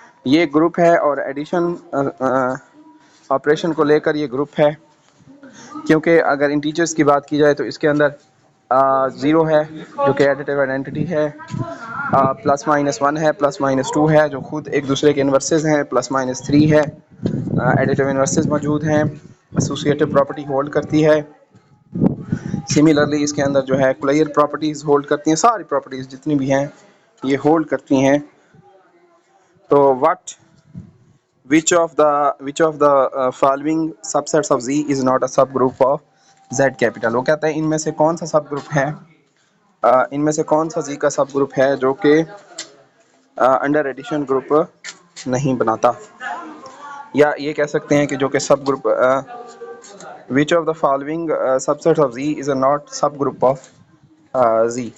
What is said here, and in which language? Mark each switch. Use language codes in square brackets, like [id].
[ur] یہ گروپ ہے اور ایڈیشن آپریشن کو لے کر یہ گروپ ہے، کیونکہ اگر انٹیجرس کی بات کی جائے تو اس کے اندر 0 ہے جو کہ ایڈیٹیو آئیڈینٹی ہے، پلس مائنس 1 ہے، پلس مائنس 2 ہے جو خود ایک دوسرے کے انورسز ہیں، پلس مائنس 3 ہے، ایڈیٹیو انورسز موجود ہیں، ایسوسیٹیو پراپرٹی ہولڈ کرتی ہے. سملرلی اس کے اندر جو ہے کلیر پراپرٹیز ہولڈ کرتی ہیں، ساری پراپرٹیز جتنی بھی ہیں یہ ہولڈ کرتی ہیں. [en] تو which of the following subsets of Z is not a subgroup of Z capital. [ur] وہ کہتے ہیں ان میں سے کون سا سب گروپ ہے، ان میں سے کون سا Z کا سب گروپ ہے جو کہ انڈر ایڈیشن گروپ نہیں بناتا، یا یہ کہہ سکتے ہیں کہ جو کہ سب group [en] which of the following subset of Z is not sub group of Z.